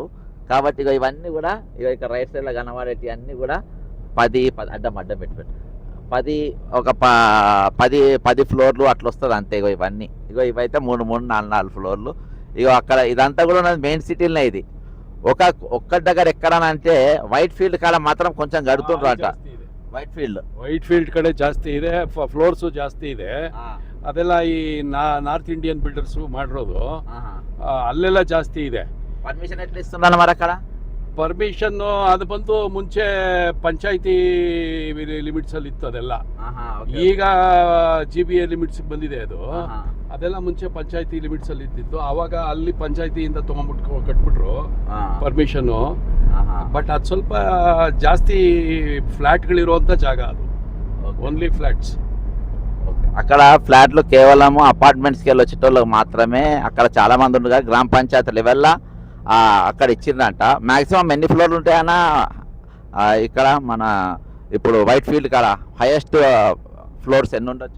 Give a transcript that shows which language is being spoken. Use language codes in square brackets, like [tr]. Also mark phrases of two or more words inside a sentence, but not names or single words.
[te] కాబట్టి ఇక ఇవన్నీ కూడా ఇక [en] right sidelo [te] కనబడేటి అన్నీ కూడా 10 అడ్డం పెట్టి 10 ఫ్లోర్లు అట్లా వస్తుంది అంతే. ఇగో ఇవన్నీ ఇవైతే 3, 4 ఫ్లోర్లు. ఇగో అక్కడ ఇదంతా కూడా ఉన్నది [en] main citylone. [te] ఇది ఒక్క దగ్గర ఎక్కడనంటే వైట్ ఫీల్డ్ కాడ మాత్రం కొంచెం ಗಡುతుండ్ರು ಅಂట. [kn] ವೈಟ್ ಫೀಲ್ಡ್ ಕಡೆ ಜಾಸ್ತಿ ಇದೆ, ಫ್ಲೋರ್ಸ್ ಜಾಸ್ತಿ ಇದೆ. ಅದೆಲ್ಲ ಈ [en] North Indian builders [kn] ಮಾಡಿರೋದು, ಅಲ್ಲೆಲ್ಲ ಜಾಸ್ತಿ ಇದೆ. [te] ಪರ್ಮಿಷನ್ ಎಟ್లా ఇస్తున్నారు మరి అక్కడ? [kn] ಪರ್ಮಿಷನ್ ಅದು ಬಂದು ಮುಂಚೆ ಪಂಚಾಯಿತಿ ಲಿಮಿಟ್ಸ್ ಅಲ್ಲಿ ಇತ್ತು ಅದೆಲ್ಲ. ಈಗ GBA ಲಿಮಿಟ್ಸ್ ಬಂದಿದೆ ಅದು. ಅದೆಲ್ಲ ಮುಂಚೆ ಪಂಚಾಯಿತಿ ಲಿಮಿಟ್ಸ್ ಅಲ್ಲಿ ಇದ್ದಿತ್ತು. ಆವಾಗ ಅಲ್ಲಿ ಪಂಚಾಯಿತಿಯಿಂದ ತಗೊಂಡ್ಬಿಟ್ಟು ಕಟ್ಬಿಟ್ರು ಪರ್ಮಿಷನ್. ಬಟ್ ಅದು ಸ್ವಲ್ಪ ಜಾಸ್ತಿ ಫ್ಲಾಟ್ಗಳಿರುವಂಥ ಜಾಗ ಅದು, [en] only flats. [te] అక్కడ ఫ్లాట్లు కేవలం అపార్ట్మెంట్స్కి వెళ్ళి వచ్చేటోళ్ళకి మాత్రమే అక్కడ చాలా మంది ఉండగా గ్రామ పంచాయతీ లెవెల్లో అక్కడ ఇచ్చిందంట. మ్యాక్సిమం ఎన్ని ఫ్లోర్లు ఉంటాయన్నా ఇక్కడ మన ఇప్పుడు వైట్ ఫీల్డ్ కాడ [en] highest floors [te] ఎన్ని ఉండొచ్చు?